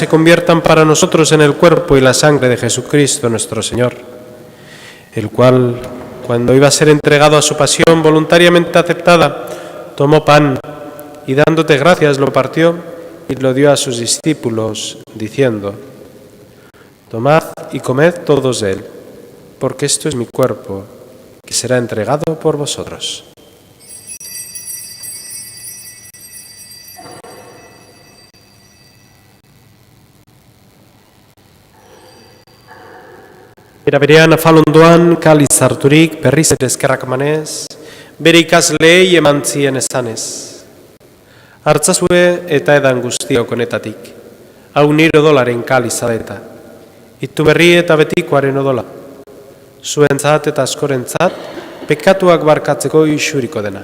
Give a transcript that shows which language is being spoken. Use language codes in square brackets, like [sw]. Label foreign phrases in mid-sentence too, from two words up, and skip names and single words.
[es] conviertan para nosotros en el cuerpo y la sangre de Jesucristo nuestro Señor, el cual, cuando iba a ser entregado a su pasión voluntariamente aceptada, tomó pan y dándote gracias lo partió y lo dio a sus discípulos, diciendo: tomad y comed todos de él, porque esto es mi cuerpo, que será entregado por vosotros. [eu] Era berean afalondoan kaliz harturik berriz ere eskerrak emanez, bere ikasleei eman zien esanez: hartzazue eta edan guztiok honetatik, hau nire odolaren kaliza da eta, itu berri eta betikoaren odola, zuentzat eta askorentzat pekatuak barkatzeko isuriko dena.